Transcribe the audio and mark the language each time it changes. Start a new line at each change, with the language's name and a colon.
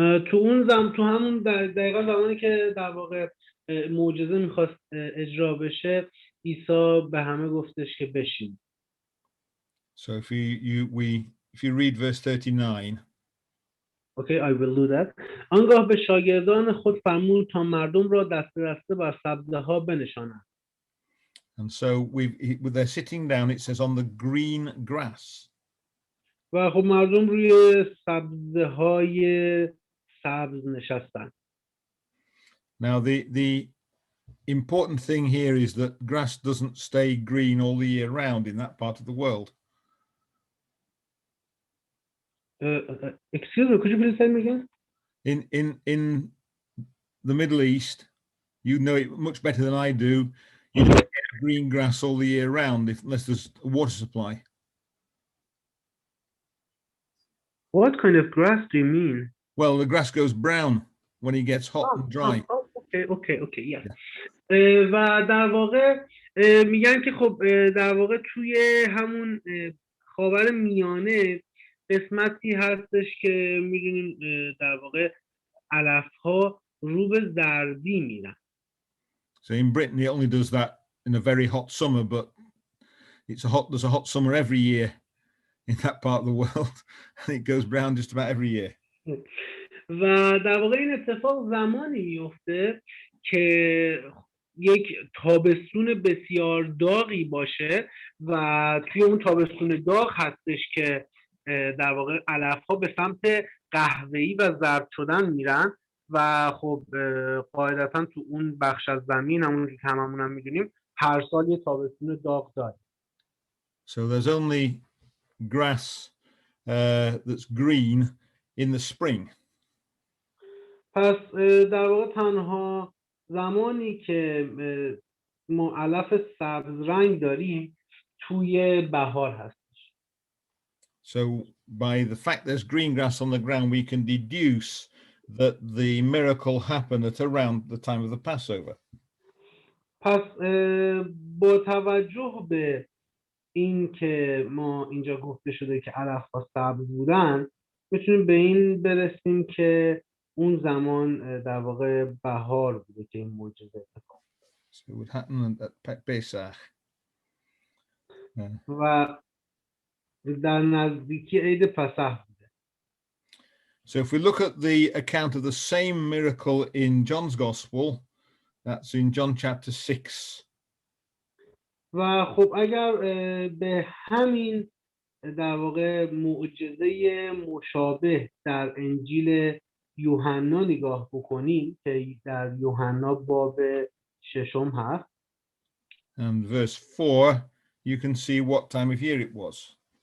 Persian: تو همون دقیقا زمانی که در واقع معجزه میخواست اجرا بشه، عیسی به همه گفتش که بشین.
English: So if you read verse 39. Okay, I will do that.
Persian: آنگاه به شاگردان خود فرمود تا مردم را دسته دسته بر سبزه ها بنشانند.
English: And so they're sitting down, it says on the green grass.
Persian: و خب مردم روی سبزه های سبز نشستند.
English: Now the important thing here is that grass doesn't stay green all the year round in that part of the world. Excuse me, could you please say me again? In the Middle East, you know it much better than I do. You don't get green grass all the year round unless there's a water supply. What kind of grass do you mean? Well, the grass goes brown when it gets hot and dry. Okay, yeah.
Persian: و در واقع میگن که خب در واقع توی همون خاور میانه قسمتی هستش که میدونیم در واقع علفها رو به زردی میرن.
English: So in Britain it only does that in a very hot summer, but there's a hot summer every year in that part of the world, and it goes brown just about every year.
Persian: و در واقع این اتفاق زمانی میفته که یک تابستون بسیار داغی باشه و توی اون تابستون داغ هستش که در واقع علفها به سمت قهوه‌ای و زرد شدن میرن و خب قاعدتا تو اون بخش از زمین همون که هممون هم میدونیم هر سال یه تابستون داغ داره.
English: So there's only grass that's green in the spring.
Persian: پس در واقع تنها زمانی که ما علف سبز رنگ داریم توی بهار هستش.
English: So by the fact there's green grass on the ground, we can deduce that the miracle happened at around the time of the Passover.
Persian: پس با توجه به این که ما اینجا گفته شده که علف‌ها سبز بودن، میتونیم به این برسیم که اون زمان در واقع بهار بوده که این معجزه اتفاق افتاد.
English: So it would happen at Pesach.
Persian: و در نزدیکی عید پسح بوده.
English: So if we look at the account of the same miracle in John's Gospel, that's in John chapter 6.
Persian: و خب اگر به همین در واقع معجزه مشابه در انجیل یوحنا نگاه بکنیم که در یوحنا باب 6 هست.
English: And verse 4, you can see what time of year it was.